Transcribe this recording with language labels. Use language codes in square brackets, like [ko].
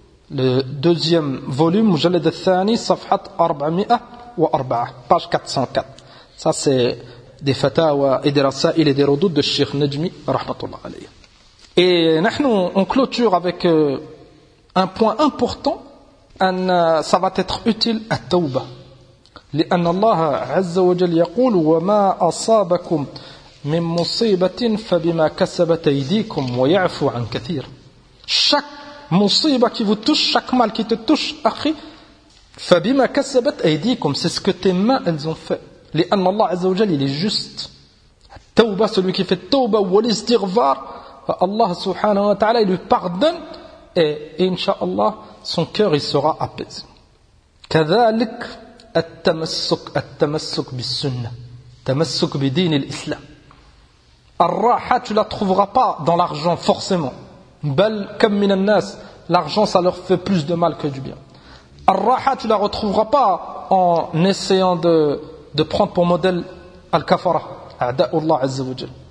[fr] Le deuxième volume, [ar] Mujallad al-Thani, safhat 404, [fr] page 404. Ça c'est des fatawa et des rasail et des rudud de Sheikh Najmi rahmatullah alayhi. Et nous on clôture avec un point important, ça va être utile à tawba. [ar] لأن الله عز وجل يقول وما أصابكم من مصيبة فبما كسبت أيديكم ويعفو عن كثير. [fr] Chaque musiba qui vous touche, chaque mal qui te touche, akhi, [ar] فبما كسبت أيديكم, [fr] c'est ce que tes mains elles ont fait. [ar] لأن الله عز وجل [fr] il est juste. التوبة, celui qui fait التوبة والاستغفار, Allah subhanahu wa ta'ala il lui pardonne et inshallah son cœur il sera apaisé. [ar] كذلك التمسك بالسنة تمسك بدين الإسلام. [fr] الراحة tu la trouveras pas dans l'argent forcément. [ar] بل كم من الناس, [fr] l'argent ça leur fait plus de mal que du bien. الراحة tu la retrouveras pas en essayant de prendre pour modèle Al-Kafara, [ar] A'da'ullah Azza wa Jal.